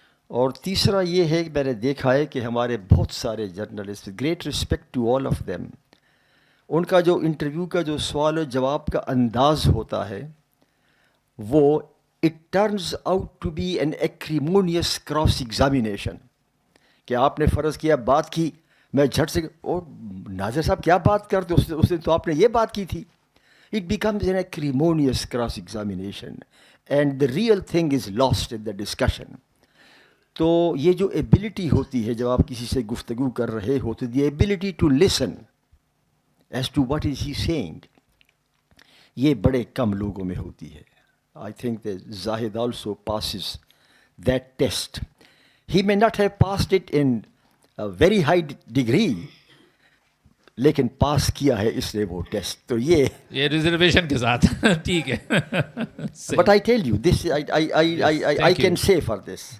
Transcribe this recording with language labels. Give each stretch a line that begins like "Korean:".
Urdu: اور تیسرا یہ ہے کہ میں نے دیکھا ہے کہ ہمارے بہت سارے journalist,
English: great respect to all of them,
Urdu: ان کا جو انٹرویو کا جو سوال و جواب کا انداز ہوتا ہے وہ
English: It turns out to be an acrimonious cross examination.
Urdu: کہ آپ نے فرض کیا بات کی، میں جھٹ سے او ناظر صاحب کیا بات کرتے اس دن تو آپ نے یہ بات کی تھی.
English: It becomes an acrimonious cross examination and the real thing is lost in the discussion.
Urdu: تو یہ جو ایبلٹی ہوتی ہے جب آپ کسی سے گفتگو کر رہے ہو تو
English: the ability to listen as to what is he saying,
Urdu: یہ بڑے کم لوگوں میں ہوتی ہے.
English: I think that Zahid also passes that test. He may not have passed it in a very high degree,
Urdu: لیکن پاس کیا ہے اس نے وہ ٹیسٹ. تو یہ ریزرویشن کے ساتھ ٹھیک ہے.
English: But I tell you this I can say for this.